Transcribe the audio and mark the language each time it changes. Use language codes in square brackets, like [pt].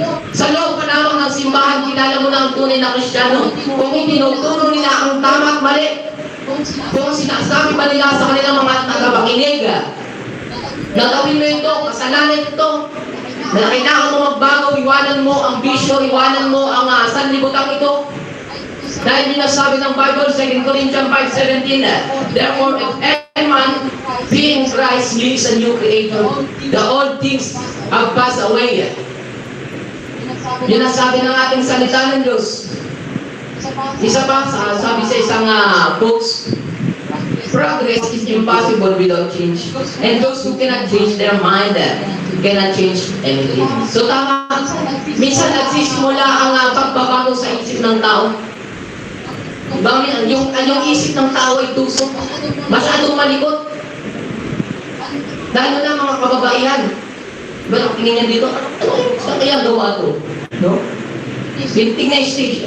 [tl] Sa loob pa lamang ng simbahan, kilala mo na ang tunay na Kristiyano. Kung itinuturo nila ang tama at mali, kung sinasabi ba nila sa kanilang mga tagapakinig, gagawin mo ito, kasalanan ito, na kailangan mo magbago, iwanan mo ang bisyo, iwanan mo ang sanlibutan ito. Dahil ninasabi ng [en] Bible, 2 Corinthians 5:17, therefore, if any man be in Christ, he is a new creator. The old things have passed away. [tl] Yun ang sabi ng ating salita ng Diyos. Isa pa, sabi sa isang [en] books, progress is impossible without change. And those who cannot change their mind cannot change anything. [tl] So tama, minsan nagsisimula ang pagbabago sa isip ng tao. Yung isip ng tao ay tusok. Masyadong malikot. Dahil na mga kababaihan. Diba, tingin niya dito, saan kaya gawa ito? No? Bintig na stage.